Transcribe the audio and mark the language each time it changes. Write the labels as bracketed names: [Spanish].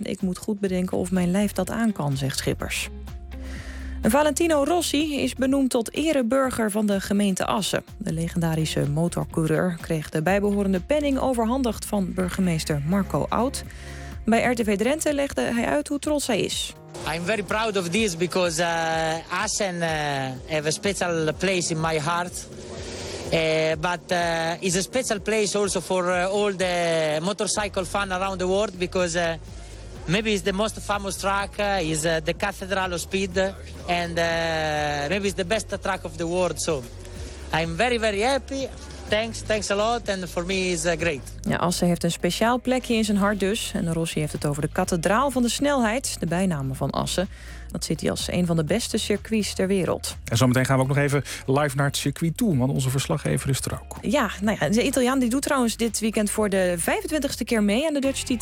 [Dutch] Ik moet goed bedenken of mijn lijf dat aan kan, zegt Schippers. En Valentino Rossi is benoemd tot ereburger van de gemeente Assen. De legendarische motorcoureur kreeg de bijbehorende penning overhandigd van burgemeester Marco Oud. Bij RTV Drenthe legde hij uit hoe trots hij is. [English] I'm very proud of this because Assen have a special place in my heart. But it's a special place also for all the motorcycle fans around the world because maybe it's the most famous track, is the Cathedral of Speed, and maybe it's the best track of the world. So I'm very, very happy. Thanks a lot, and for me is great. [Dutch] Ja, Assen heeft een speciaal plekje in zijn hart dus. En Rossi heeft het over de Kathedraal van de Snelheid, de bijnaam van Assen. Dat zit hij als een van de beste circuits ter wereld. En zometeen gaan we ook nog even live naar het circuit toe, want onze verslaggever is er ook. Ja, nou ja, de Italiaan die doet trouwens dit weekend voor de 25e keer mee aan de Dutch TT.